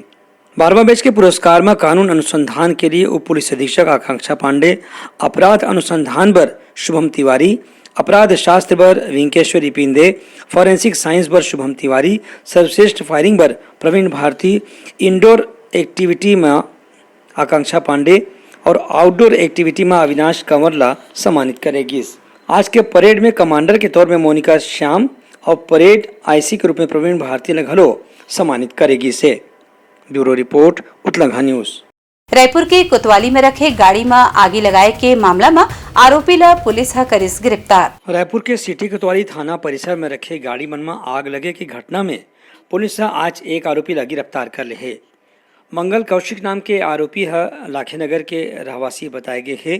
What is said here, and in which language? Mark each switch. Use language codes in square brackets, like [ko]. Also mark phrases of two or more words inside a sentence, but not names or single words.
[hne] 12वां बैच के पुरस्कार में कानून अनुसंधान के लिए उप पुलिस अधीक्षक आकांक्षा पांडे, अपराध अनुसंधान पर शुभम तिवारी, अपराध शास्त्र पर विंकेश्वरी पिंदे, [en] forensic science [hne] पर शुभम तिवारी, सर्वश्रेष्ठ फायरिंग पर प्रवीण भारती, [en] indoor activity [hne] में आकांक्षा पांडे और [en] outdoor activity [hne] में अविनाश कंवरला सम्मानित करेगी। आज के परेड में कमांडर के तौर में मोनिका श्याम और [en] parade IC [hne] के रूप में प्रवीण भारती ने घलो सम्मानित करेगी से। [en] bureau report उतलंघा news। [hne] रायपुर के कोतवाली में रखे गाड़ी में आगी लगाए के मामला में आरोपी ला पुलिस करिस गिरफ्तार। रायपुर के सिटी कोतवाली थाना परिसर में रखे गाड़ी मन में आग लगे की घटना में पुलिस आज एक आरोपी ला गिरफ्तार कर ले है। मंगल कौशिक नाम के आरोपी लाखेनगर के रहवासी बताए गए है।